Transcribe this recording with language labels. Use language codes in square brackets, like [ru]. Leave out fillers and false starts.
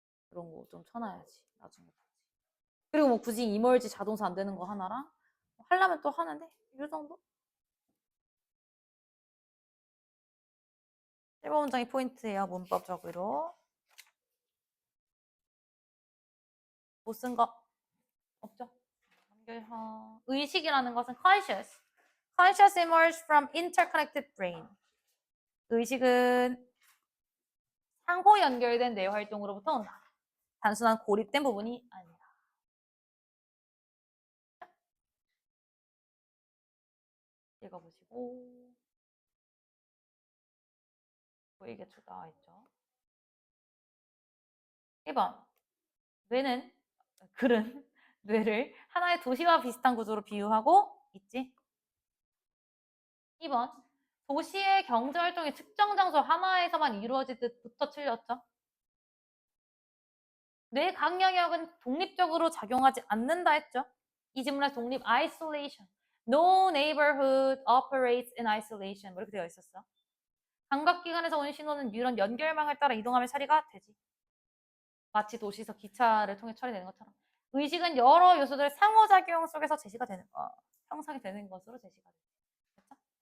[ko] 그런 거 좀 쳐놔야지 나중에. 그리고 뭐 굳이 이멀지 자동사 안 되는 거 하나랑 하려면 또 하는데 이 정도? 1번 문장이 포인트예요. 문법적으로. 못 쓴 거 없죠? 의식이라는 것은 conscious. [en] Conscious emerges from interconnected brain. [ko] 의식은 상호 연결된 뇌 활동으로부터 온다. 단순한 고립된 부분이 아니다. 읽어보시고 보이게 쭉 나와 있죠. 1번 글은 뇌를 하나의 도시와 비슷한 구조로 비유하고 있지. 2번 도시의 경제활동이 특정 장소 하나에서만 이루어질 듯부터 틀렸죠. 뇌 각 영역은 독립적으로 작용하지 않는다 했죠. 이 지문에서 독립 isolation. [en] No neighborhood operates in isolation. [ko] 뭐 이렇게 되어 있었어. 감각기관에서 오는 신호는 뉴런 연결망을 따라 이동하며 처리가 되지. 마치 도시에서 기차를 통해 처리되는 것처럼. 의식은 여러 요소들의 상호작용 속에서 제시가 되는 형성이 되는 것으로 제시가 되죠. 됐죠?